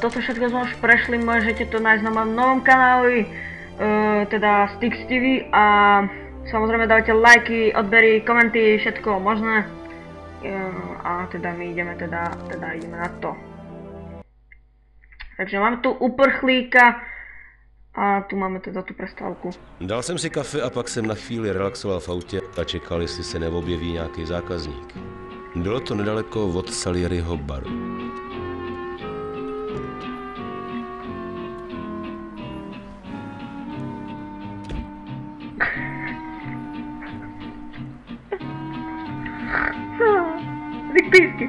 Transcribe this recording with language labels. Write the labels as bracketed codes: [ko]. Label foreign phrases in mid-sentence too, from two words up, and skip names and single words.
[sk] Toto všetko sme už prešli, môžete to nájsť na mojom novom kanáli, teda Styx TV, a samozrejme dajte lajky, odbery, komenty, všetko možné. A teda my ideme ideme na to. Takže máme tu uprchlíka a tu máme teda tu prestávku. [cs] Dal jsem si kafe a pak jsem na chvíli relaxoval v autě a čekal, jestli se neobjeví nějaký zákazník. Bylo to nedaleko od Salieriho baru. Písky.